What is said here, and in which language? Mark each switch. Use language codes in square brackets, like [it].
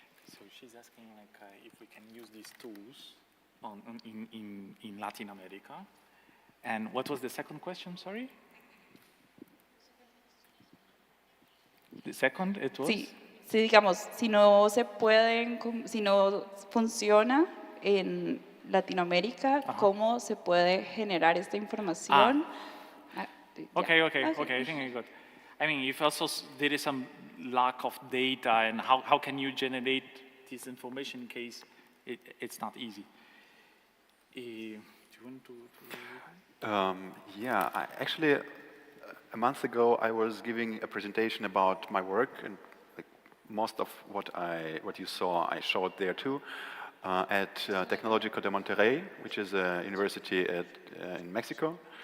[en] So she's asking if we can use these tools in Latin America. And what was the second question, sorry? The second, it was? [es] Sí, sí, digamos, si no se pueden, si no funciona en Latinoamérica, ¿cómo se puede generar esta información? [en] Okay, I think I got. I mean, if also there is some lack of data, and how can you generate this information in case it's not easy? Do you want to? Yeah, actually, a month ago, I was giving a presentation about my work, and like, most of what you saw, I showed there too, at Tecnológico de Monterrey, which is a university in Mexico.